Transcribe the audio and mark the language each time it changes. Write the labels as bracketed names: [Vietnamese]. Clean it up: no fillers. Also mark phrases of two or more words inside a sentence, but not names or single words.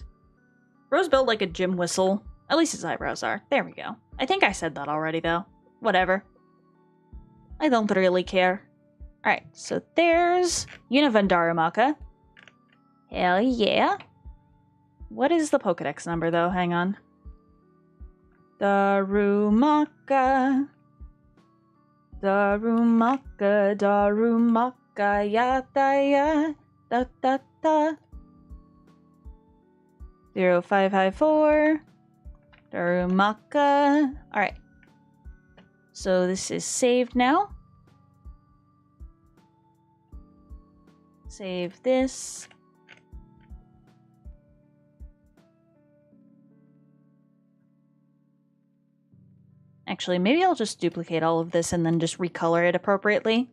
[English] Rose built like a gym whistle. At least his eyebrows are. There we go. I think I said that already, though. Whatever. I don't really care. Alright, so there's Univendarumaka. Hell yeah. What is the Pokedex number, though? Hang on. Darumaka. Darumaka, Darumaka, yada ya, da da da. 0554. Darumaka. Alright. So this is saved now. Save this. Actually, maybe I'll just duplicate all of this and then just recolor it appropriately.